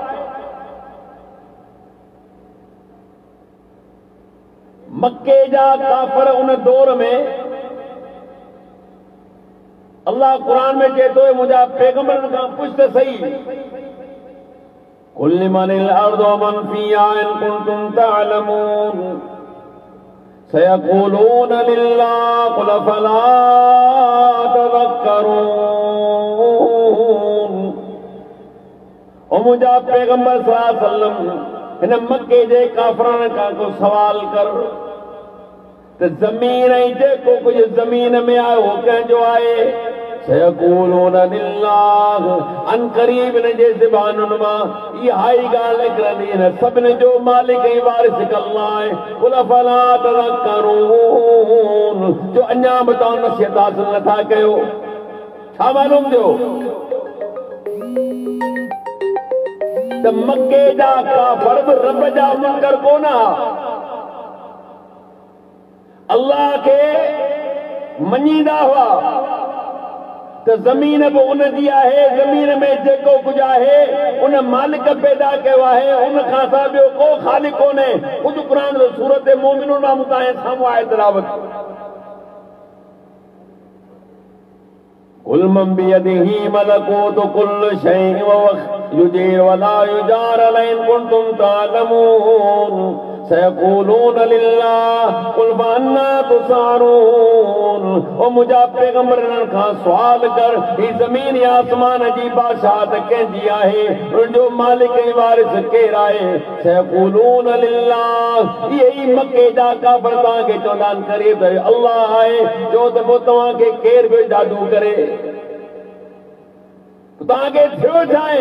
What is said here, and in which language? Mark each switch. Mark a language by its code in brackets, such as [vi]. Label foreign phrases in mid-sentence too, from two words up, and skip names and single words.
[sd] मक्के जा काफ़िर उन दौर में, अल्लाह क़ुरान में चए थो मुंहिंजा पैगंबरनि खां पुछ त सही, [ar] قل لمن الأرض ومن فيها إن كنتم تعلمون سيقولون لله قل أفلا تذكرون. [sd] ओ मुंहिंजा पैगंबर [ar] صلى الله عليه وسلم, [sd] हिन मक्के जे काफ़िरनि खां को सवाल कर त ज़मीन ऐं जेको कुझु ज़मीन में आहे उहो कंहिंजो आहे? [ar] سيقولون لله, [sd] अन क़रीब हिन जे ज़बानुनि मां इहा ई ॻाल्हि निकिरंदी, हिन सभिनी जो मालिक ऐं वारिस अल्लाह आहे। [ar] قل أفلا تذكرون, [sd] जो अञा बि तव्हां नसीहत हासिल नथा कयो। छा मालूम थियो त मक्के जा काफ़िर बि रब जा मुनकर कोन हुआ, अल्लाह खे मञींदा हुआ त ज़मीन बि उन जी आहे, ज़मीन में जेको कुझु आहे उन मालिक पैदा कयो आहे, उन खां सवाइ ॿियो को ख़ालिक कोन्हे। कुझु क़ुरान जो सूरत मोमिनून मां मूं तव्हांजे साम्हूं आहे तिलावत। [ar] قل من بيده ملكوت كل شيء وهو يجير ولا يجار عليه إن كنتم تعلمون سيقولون لله قل فأنى تسحرون. [sd] ओ मुंहिंजा पैगंबरनि खां सुवाल कर, ही ज़मीन या आसमान जी बादशाहत कंहिंजी आहे, उनजो मालिक ऐं वारिस केरु आहे? [ar] سيقولون لله. [sd] इहे ई मके जा काफ़िर तव्हांखे चवंदा आहिनि क़रीब त अल्लाह आहे, जो त पोइ तव्हांखे केरु बि जादू करे, तव्हांखे थियो छा आहे?